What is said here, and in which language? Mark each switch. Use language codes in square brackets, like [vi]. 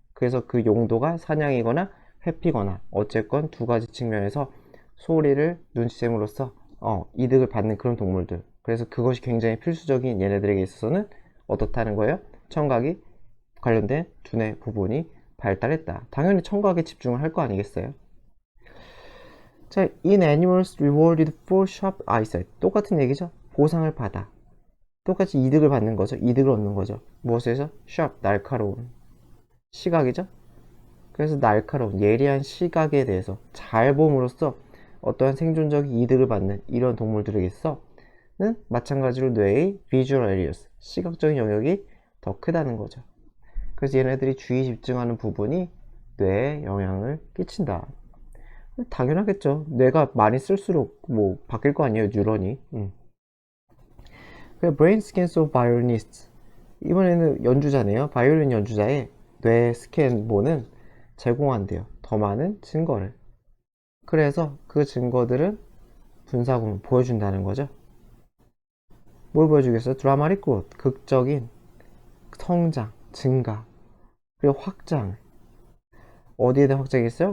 [ko] 그래서 그 용도가 사냥이거나 회피거나 어쨌건 두 가지 측면에서 소리를 눈치챈으로써 이득을 받는 그런 동물들. 그래서 그것이 굉장히 필수적인 얘네들에게 있어서는 어떻다는 거예요? 청각이 관련된 두뇌 부분이 발달했다. 당연히 청각에 집중을 할 거 아니겠어요? [en] 자, in animals rewarded for sharp eyesight. [ko] 똑같은 얘기죠. 보상을 받아. 똑같이 이득을 받는 거죠. 이득을 얻는 거죠. 무엇에서? sharp, 날카로운. 시각이죠. 그래서 날카로운, 예리한 시각에 대해서 잘 봄으로써 어떠한 생존적 이득을 받는 이런 동물들에게서는 마찬가지로 뇌의 [en] visual areas, [ko] 시각적인 영역이 더 크다는 거죠. 그래서 얘네들이 주의 집중하는 부분이 뇌에 영향을 끼친다. 당연하겠죠. 뇌가 많이 쓸수록 뭐 바뀔 거 아니에요, 뉴런이. [en] Brain scans of violinists. [ko] 이번에는 연주자네요. 바이올린 연주자의 뇌 스캔본은 제공한대요. 더 많은 증거를. 그래서 그 증거들은 분사구문 보여준다는 거죠. 뭘 보여주겠어요? 드라마틱 [en] growth, [ko] 극적인 성장, 증가, 그리고 확장. 어디에 대한 확장이 있어요?